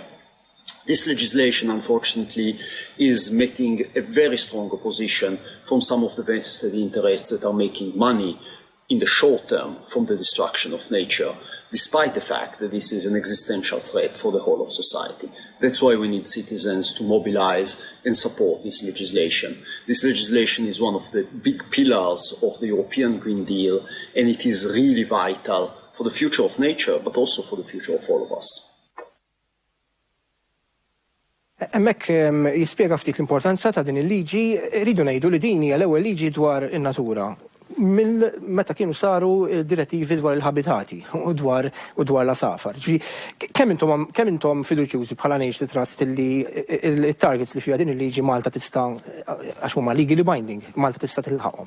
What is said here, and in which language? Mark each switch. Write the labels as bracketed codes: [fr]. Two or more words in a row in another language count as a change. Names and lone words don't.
[en] This legislation, unfortunately, is meeting a very strong opposition from some of the vested interests that are making money in the short term from the destruction of nature, despite the fact that this is an existential threat for the whole of society. That's why we need citizens to mobilize and support this legislation. This legislation is one of the big pillars of the European Green Deal, and it is really vital for the future of nature, but also for the future of all of us. [mt] Emmek jispiega ftit l-importanza ta' din il-liġi, rridu ngħidu li din hija l-ewwel liġi dwar in-natura. Meta kienu saru direttivi dwar il-habitati u dwar l-asafar. Kemm intom fiduċjużi bħala Nature Trust li il-targets li fiha din il-liġi Malta tista' għax huma [en] legally binding, [mt] Malta tista' tilħaqhom.